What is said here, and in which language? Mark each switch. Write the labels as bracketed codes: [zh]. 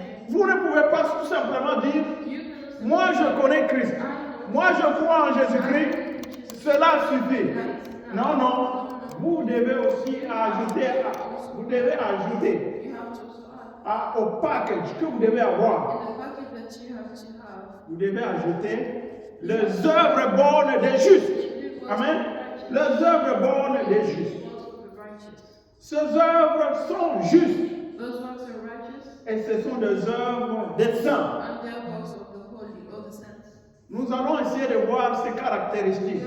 [fr] Vous ne pouvez pas tout simplement dire, moi je connais Christ, moi je crois en Jésus-Christ, cela suffit. Non, non. Vous devez aussi ajouter, vous devez ajouter [en] You have to add. [fr] au package que vous devez avoir. [en] In the package that you have to have, [fr] Vous devez ajouter les œuvres bonnes des justes. Amen. Les œuvres bonnes des justes. [en] works of the righteous. [fr] Ces œuvres sont justes [en] Those works are righteous, [fr] et ce sont des œuvres des saints. [en] and they are works of the holy or the saints. [fr] Nous allons essayer de voir ces caractéristiques.